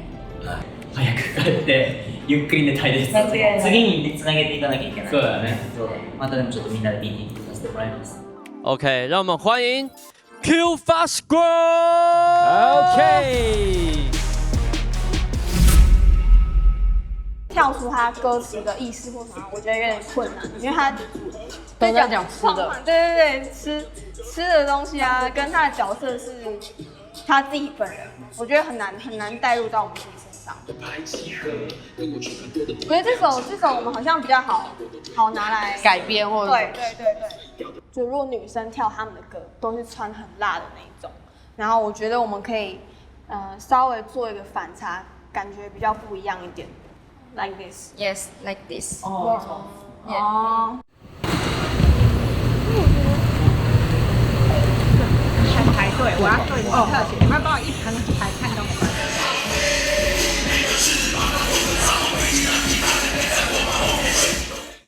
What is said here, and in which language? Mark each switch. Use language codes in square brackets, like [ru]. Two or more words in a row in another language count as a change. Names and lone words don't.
[ja] 早く帰ってゆっくり寝たいです。次につなげていかなきゃいけない。そうだね。またでもちょっとみんなで meeting させてもらいます。 OK， [zh] 让我们欢迎 Q Fast Grow。OK。跳出他歌词的意思或什么，我觉得有点困难，因为他都在讲吃的。对，吃的东西啊，跟他的角色是他自己本人，我觉得很难带入到我们自己身上。我觉得这首我们好像比较好拿来改编或者对，就如果女生跳他们的歌，都是穿很辣的那一种，然后我觉得我们可以稍微做一个反差，感觉比较不一样一点。 [en] Like this. Yes, like this. 哦。 [zh] 排队，我要对你特写，你们帮我一排看到我。